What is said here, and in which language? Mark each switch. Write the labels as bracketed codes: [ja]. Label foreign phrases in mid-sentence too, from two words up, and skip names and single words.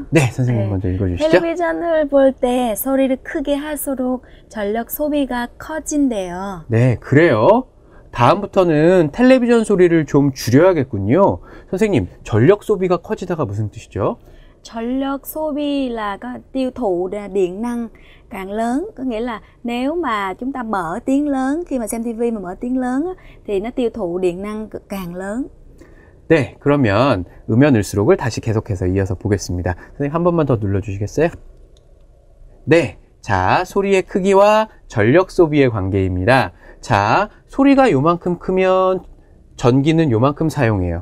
[ko] 네, 선생님 먼저 읽어주시죠. 텔레비전을 볼 때 소리를 크게 할수록 전력 소비가 커진대요. 네, 그래요. 다음부터는 텔레비전 소리를 좀 줄여야겠군요. 선생님, 전력 소비가 커지다가 무슨 뜻이죠? 전력 소비 [vi] là có tiêu thụ điện năng càng lớn, có nghĩa là nếu mà chúng ta mở tiếng lớn, khi mà xem TV mà mở tiếng lớn á, thì nó tiêu thụ điện năng càng lớn. [ko] 네, 그러면 음연을수록을 다시 계속해서 이어서 보겠습니다. 선생님 한 번만 더 눌러주시겠어요? 네, 자, 소리의 크기와 전력 소비의 관계입니다. 자, 소리가 요만큼 크면 전기는 요만큼 사용해요.